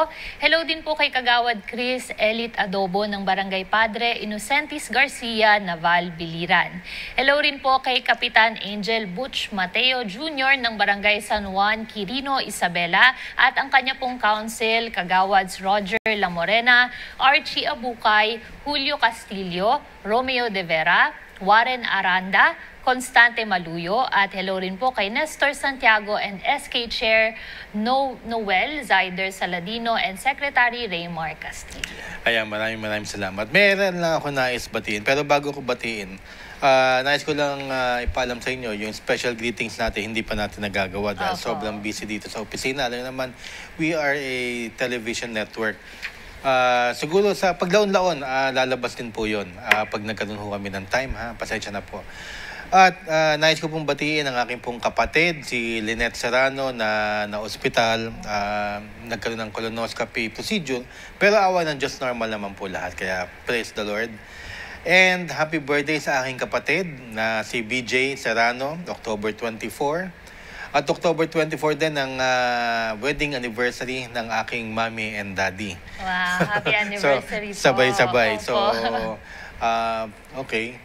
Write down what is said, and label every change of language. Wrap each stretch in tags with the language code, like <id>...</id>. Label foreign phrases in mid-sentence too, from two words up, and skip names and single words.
<tl>Hello din po kay Kagawad Chris Elite Adobo ng Barangay Padre Inocentis Garcia, Naval, Biliran. Hello rin po kay Kapitan Angel Butch Mateo Jr. ng Barangay San Juan, Quirino, Isabela at ang kanya pong council, Kagawads Roger La Morena, Archie Abukay, Julio Castillo, Romeo De Vera, Warren Aranda, Constante Maluyo, at hello rin po kay Nestor Santiago and SK Chair Noel Zaider Saladino and Secretary Raymar Castillo. Ayan, maraming salamat. Meron lang ako nais batiin, pero bago ko batiin, nais ko lang ipaalam sa inyo yung</tl> <en>special greetings</en> <tl>natin, hindi pa natin nagagawa dahil sobrang busy dito sa opisina. Alam naman,</tl> <en>we are a television network.</en> <tl>Siguro sa paglaon-laon, lalabas din po yun pag nagkaroon ho kami ng time, pasensya na po. At nais ko pong batiin ang aking pong kapatid, si Lynette Serrano, na ospital, nagkaroon ng</tl> <en>colonoscopy procedure.</en> <tl>Pero awa ng Diyos, normal naman po lahat. Kaya</tl> <en>praise the Lord.</en> <tl>And</tl> <en>happy birthday</en> <tl>sa aking kapatid na si BJ Serrano, October 24. At October 24 din ang</tl> <en>wedding anniversary</en> <tl>ng aking</tl> <en>mommy and daddy.</en> <tl>Wow,</tl> <en>happy anniversary</en> <tl>po. Sabay-sabay. Opo.</tl> <en>So, okay.</en>